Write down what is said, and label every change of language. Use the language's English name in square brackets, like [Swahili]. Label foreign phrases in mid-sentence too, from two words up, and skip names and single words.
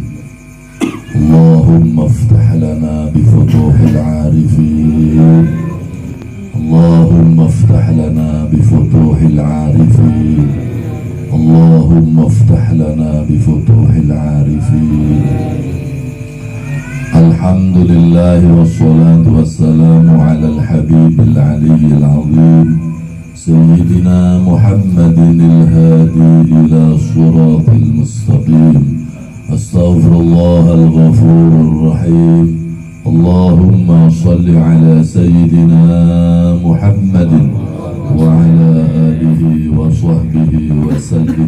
[Arabic] اللهم افتح لنا بفتوح العارفين. اللهم افتح لنا بفتوح العارفين. اللهم افتح لنا بفتوح العارفين. الحمد لله والصلاة والسلام على الحبيب العلي العظيم سيدنا محمد الهادي إلى الصراط المستقيم. أستغفر الله الغفور الرحيم. اللهم صل على سيدنا محمد وعلى آله وصحبه وسلم.